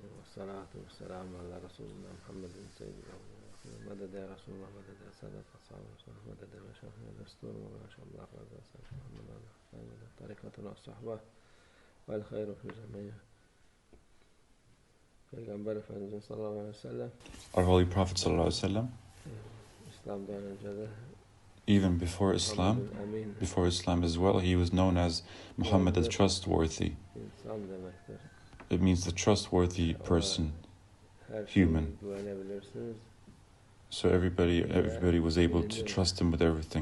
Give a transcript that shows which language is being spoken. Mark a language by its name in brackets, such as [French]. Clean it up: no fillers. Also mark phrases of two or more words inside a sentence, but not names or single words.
[Arabic] والصلاة والسلام على رسول الله محمد سيد الأولين مدد يا رسول الله مدد يا سادة أصحاب مدد يا شيخنا الدستور ما شاء الله رضا سيد محمد على طريقتنا الصحبة والخير في جميع [Turkish] Peygamber Efendimiz sallallahu aleyhi ve sellem. [English] Our Holy Prophet [Arabic] صلى الله عليه وسلم. [Turkish] İslam'dan önce de [English] even before Islam as well, he was known as Muhammad the trustworthy. It means the trustworthy person, human. So everybody was able to trust him with everything.